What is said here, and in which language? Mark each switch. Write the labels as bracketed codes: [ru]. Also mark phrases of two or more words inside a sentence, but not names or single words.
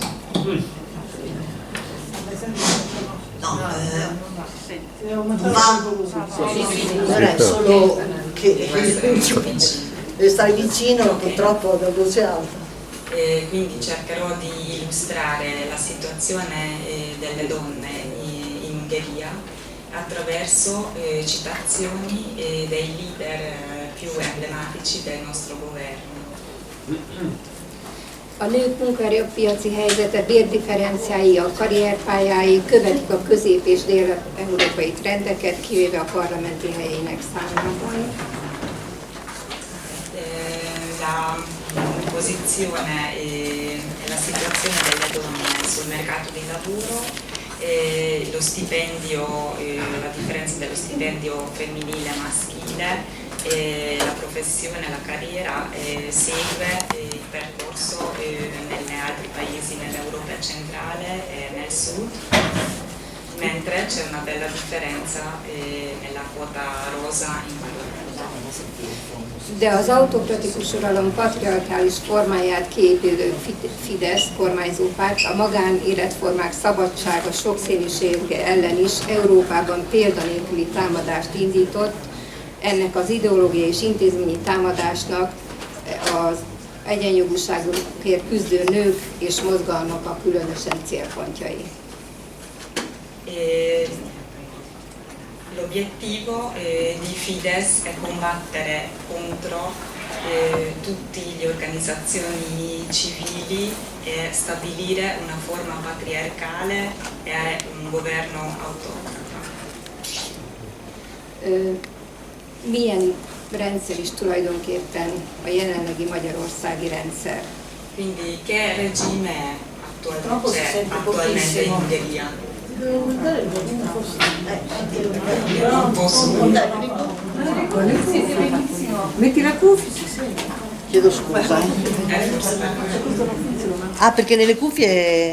[it] Non è solo che stai vicino, purtroppo da voce alta. Quindi cercherò di illustrare la situazione delle donne in Ungheria attraverso citazioni dei leader più emblematici del nostro governo. [hu] A nők munkaerőpiaci helyzete, bérdifferenciái, a karrierpályái követik a közép- és dél-európai trendeket, kivéve a parlamenti helyének számában. [it] La posizione e la situazione delle donne sul mercato di lavoro, lo stipendio, la differenza dello stipendio femminile e maschile, la professione, la carriera segue il percorso negli altri paesi nell'Europa centrale e nel sud, mentre c'è una bella differenza nella quota rosa in Bologna. [hu] De az autokratikus uralom patriarkális formáját kiépülő Fidesz kormányzó párt a magánéletformák szabadsága, sokszínűsége ellen is Európában példanélküli támadást indított. Ennek az ideológiai és intézményi támadásnak az egyenjogúságukért küzdő nők és mozgalmak a különösen célpontjai. [it] L'obiettivo di Fidesz è combattere contro tutte le organizzazioni civili e stabilire una forma patriarcale e un governo autocrata. [hu] Milyen rendszer is tulajdonképpen a jelenlegi magyarországi rendszer. [it] Quindi che regime è attualmente in Ungheria? Non posso. Metti la cuffia, si sente. Chiedo scusa. Ah, perché nelle cuffie...